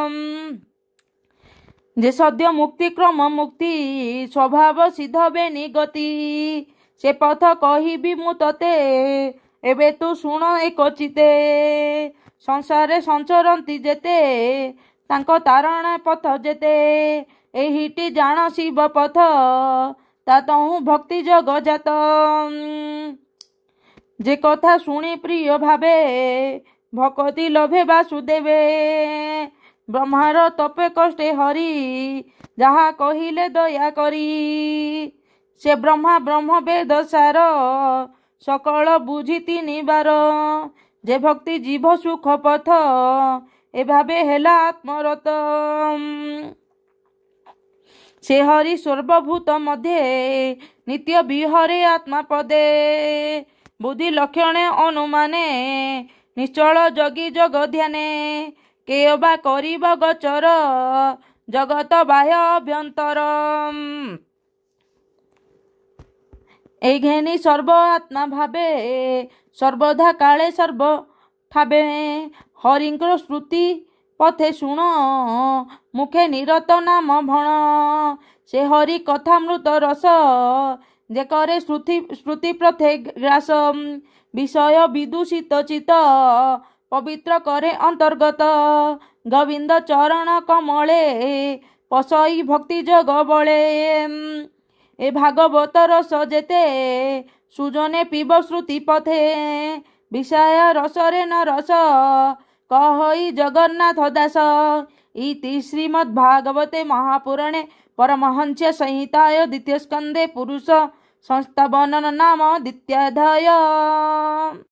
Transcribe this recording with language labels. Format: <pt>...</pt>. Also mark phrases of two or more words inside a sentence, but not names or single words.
<or>ଯେ ସଦ୍ୟ ମୁକ୍ତି କ୍ରମ ମୁକ୍ତି ସ୍ୱଭାବ ସିଦ୍ଧ ବେନି ଗତି ସେ ପଥ କହିବି ମୁଁ ତତେ ଏବେ ତୁ ଶୁଣ ଏକଚିତେ ସଂସାରେ ସଞ୍ଚରନ୍ତି ଯେତେ ତାଙ୍କ ତାରଣ ପଥ ଯେତେ ଏହିଟି ଜାଣ ଶିବ ପଥ ତାତହୁ ଭକ୍ତି ଜଗଜାତ ଯେ କଥା ଶୁଣି ପ୍ରିୟ ଭାବେ ଭକ୍ତି ଲଭେ ବାସୁଦେବେ ବ୍ରହ୍ମାର ତପେ କଷ୍ଟେ ହରି ଯାହା କହିଲେ ଦୟା କରି ସେ ବ୍ରହ୍ମା ବ୍ରହ୍ମ ବେଦ ସାର ସକଳ ବୁଝି ତିନିବାର ଯେ ଭକ୍ତି ଜୀବ ସୁଖ ପଥ ଏ ଭାବେ ହେଲା ଆତ୍ମରତ ସେ ହରି ସର୍ବଭୂତ ମଧ୍ୟ ନିତ୍ୟ ବିହରେ ଆତ୍ମା ପଦେ ବୁଦ୍ଧି ଲକ୍ଷଣେ ଅନୁମାନେ ନିଶ୍ଚଳ ଯୋଗୀ ଯୋଗ ଧ୍ୟାନେ କେ ବା କରିବ ଗୋଚର ଜଗତ ବାହ୍ୟ ଅଭ୍ୟନ୍ତର ଏ ଘେନି ସର୍ବ ଆତ୍ମା ଭାବେ ସର୍ବଦା କାଳେ ସର୍ବ ଠାବେ ହରିଙ୍କର ଶ୍ରୁତି ପଥେ ଶୁଣ ମୁଖେ ନିରତ ନାମ ଭଣ ସେ ହରି କଥାମୃତ ରସ ଯେ କରେ ଶ୍ରୁତି ପ୍ରଥେ ଗ୍ରାସ ବିଷୟ ବିଦୂଷିତ ଚିତ ପବିତ୍ର କରେ ଅନ୍ତର୍ଗତ ଗୋବିନ୍ଦ ଚରଣ କମଳେ ପଶଇ ଭକ୍ତି ଯୋଗ ବଳେ ଏ ଭାଗବତ ରସ ଯେତେ ସୁଜନେ ପିବ ଶ୍ରୁତି ପଥେ ବିଷୟ ରସରେ ନ ରସ କହଇ ଜଗନ୍ନାଥ ଦାସ ଇତି ଶ୍ରୀମଦ୍ଭାଗବତେ ମହାପୁରାଣେ ପରମହଂସ ସଂହିତାୟ ଦ୍ୱିତୀୟ ସ୍କନ୍ଦେ ପୁରୁଷ ସଂସ୍ଥାପନ ନାମ ଦ୍ୱିତୀୟାଧ୍ୟାୟ।</or>